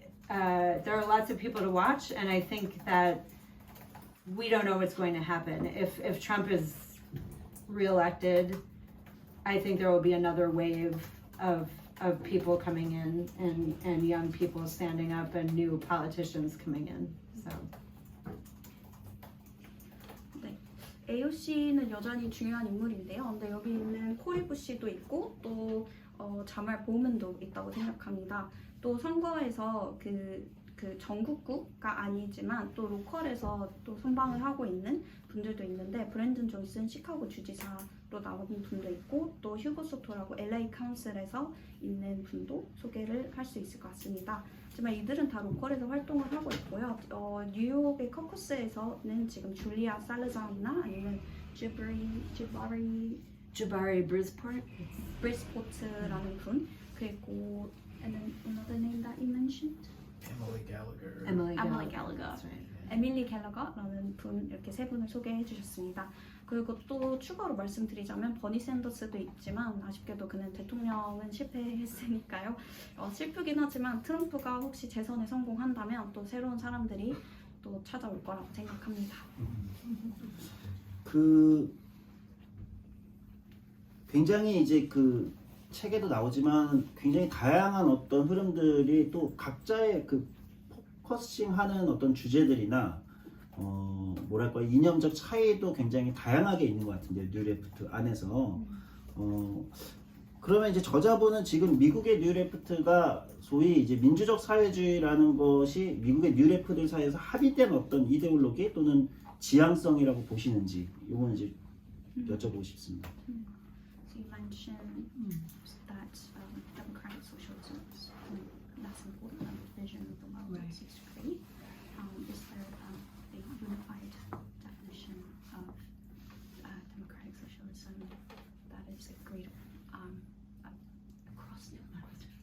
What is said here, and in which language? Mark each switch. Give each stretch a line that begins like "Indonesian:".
English: There are lots of people to watch, and I think that we don't know what's going to happen. If Trump is reelected, I think there will be another wave of people coming in and young people standing up and new politicians coming in. So.
Korean: 네, AOC는 여전히 중요한 인물인데요. 근데 여기 있는 코리 부시도 있고 또 자말 보우먼도 있다고 생각합니다. 또 선거에서 그 전국구가 아니지만 또 로컬에서 또 선방을 하고 있는 분들도 있는데 브랜든 존슨 시카고 주지사로 나온 분도 있고 또 휴고 소토라고 LA 카운슬에서 있는 분도 소개를 할 수 있을 것 같습니다. 하지만 이들은 다 로컬에서 활동을 하고 있고요. 뉴욕의 커커스에서는 지금 줄리아 살라잔이나 아니면
English: Jabari
Korean: 브리스포트라는 분 그리고
English: and then another name that you mentioned? Emily Gallagher. Emily Gallagher. That's right.
Korean: 에밀리 갤러거라는 분 이렇게 세 분을 소개해 주셨습니다. 그리고 또 추가로 말씀드리자면 버니 샌더스도 있지만 아쉽게도 그는 대통령은 실패했으니까요. 슬프긴 하지만 트럼프가 혹시 재선에 성공한다면 또 새로운 사람들이 또 찾아올 거라고 생각합니다. 굉장히 이제 책에도 나오지만 굉장히 다양한 어떤 흐름들이 또 각자의 포커싱하는 어떤 주제들이나 뭐랄까 이념적 차이도 굉장히 다양하게 있는 것 같은데요. 뉴레프트 안에서 그러면 이제 저자분은 지금 미국의 뉴레프트가 소위 이제 민주적 사회주의라는 것이 미국의 뉴레프트들 사이에서 합의된 어떤 이데올로기 또는 지향성이라고 보시는지 이거는 이제 여쭤보고 싶습니다.
English: So you mentioned that democratic socialism is less important than the vision of the world it seeks to create. Is there a unified definition of democratic socialism that is agreed across the world?